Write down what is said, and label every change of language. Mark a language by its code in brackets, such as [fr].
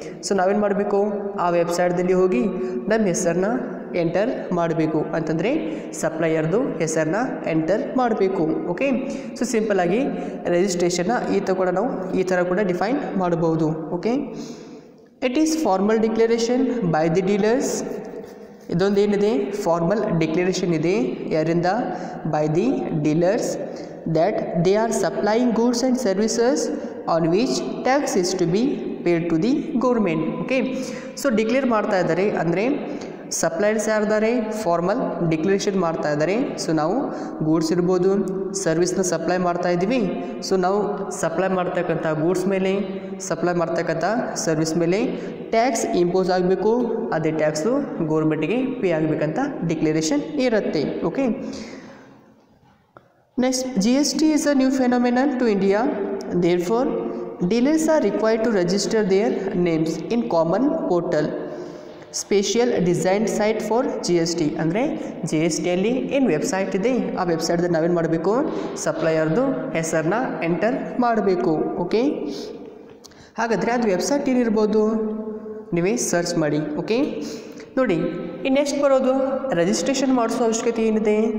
[kn] So ನಾವೇನು ಮಾಡಬೇಕು, ಆ ವೆಬ್ಸೈಟ್ದಲ್ಲಿ ಹೋಗಿ ನಮ್ಮ ಹೆಸರನ್ನ ಎಂಟರ್ ಮಾಡಬೇಕು. ಅಂತಂದರೆ ಸಪ್ಲೈಯರ್ದು ಹೆಸರನ್ನ ಎಂಟರ್ ಮಾಡಬೇಕು. ಓಕೆ, ಸೊ ಸಿಂಪಲ್ಲಾಗಿ ರಿಜಿಸ್ಟ್ರೇಷನ್ನ ಈ ಥರ ಕೂಡ ಡಿಫೈನ್ ಮಾಡಬಹುದು. [en] Okay, it is formal declaration by the dealers. [kn] ಇದೊಂದು ಏನಿದೆ, [en] Formal declaration ಇದೆ ಯಾರಿಂದ, by the dealers, that they are supplying goods and services on which tax is to be paid to the government. [kn] Okay, so declare ಮಾಡ್ತಾ ಇದ್ದಾರೆ ಅಂದರೆ suppliers ಯಾರಿದ್ದಾರೆ, formal declaration ಮಾಡ್ತಾ ಇದ್ದಾರೆ. ಸೊ ನಾವು ಗೂಡ್ಸ್ ಇರ್ಬೋದು, ಸರ್ವಿಸ್ನ ಸಪ್ಲೈ ಮಾಡ್ತಾ ಇದ್ದೀವಿ. ಸೊ ನಾವು ಸಪ್ಲೈ ಮಾಡ್ತಕ್ಕಂಥ ಗೂಡ್ಸ್ ಮೇಲೆ, ಸಪ್ಲೈ ಮಾಡ್ತಕ್ಕಂಥ ಸರ್ವಿಸ್ ಮೇಲೆ ಟ್ಯಾಕ್ಸ್ ಇಂಪೋಸ್ ಆಗಬೇಕು. ಅದೇ ಟ್ಯಾಕ್ಸು ಗೌರ್ಮೆಂಟಿಗೆ ಪೇ ಆಗಬೇಕಂತ ಡಿಕ್ಲರೇಷನ್ ಇರುತ್ತೆ. [en] Okay, next, GST is a new phenomenon to India. Therefore, dealers are required to register their names in common portal, special designed site for GST. [kn] ಅಂದರೆ GSTಯಲ್ಲಿ ಏನು website ಇದೆ ಆ ವೆಬ್ಸೈಟ್ದಲ್ಲಿ ನಾವೇನು ಮಾಡಬೇಕು, ಸಪ್ಲೈಯರ್ದು ಹೆಸರನ್ನ ಎಂಟರ್ ಮಾಡಬೇಕು. ಓಕೆ, ಹಾಗಾದರೆ ಅದು ವೆಬ್ಸೈಟ್ ಏನಿರ್ಬೋದು ನೀವೇ ಸರ್ಚ್ ಮಾಡಿ. ಓಕೆ, ನೋಡಿ ಇನ್ನು ನೆಕ್ಸ್ಟ್ ಬರೋದು ರಿಜಿಸ್ಟ್ರೇಷನ್ ಮಾಡಿಸೋ ಅವಶ್ಯಕತೆ ಏನಿದೆ.